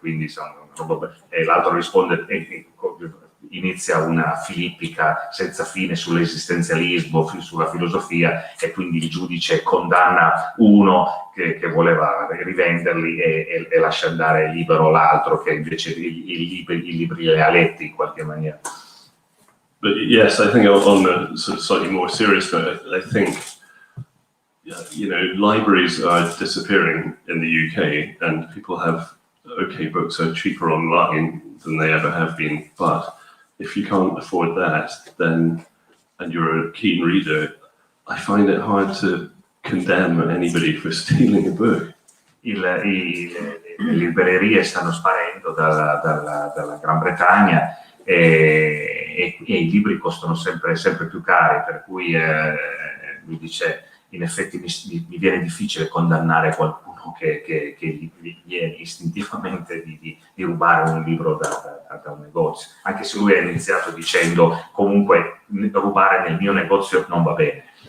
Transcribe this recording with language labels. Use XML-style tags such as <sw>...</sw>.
<it>E quindi e l'altro risponde, inizia una filippica senza fine sull'esistenzialismo, sulla filosofia, e quindi il giudice condanna uno che voleva rivenderli e lascia andare libero l'altro che invece i libri li ha letti in qualche maniera.</it> <en>But yes, I think on the sort of slightly more serious note, I think, libraries are disappearing in the UK, and people have, books are cheaper online than they ever have been, but if you can't afford that, then, and you're a keen reader, I find it hard to condemn anybody for stealing a book.</en> <it>Le librerie stanno sparendo dalla Gran Bretagna, e i libri costano sempre più cari, per cui lui dice: in effetti mi viene difficile condannare qualcuno no? che gli viene istintivamente di rubare un libro da un negozio, anche se lui ha iniziato dicendo comunque rubare nel mio negozio non va bene.</it>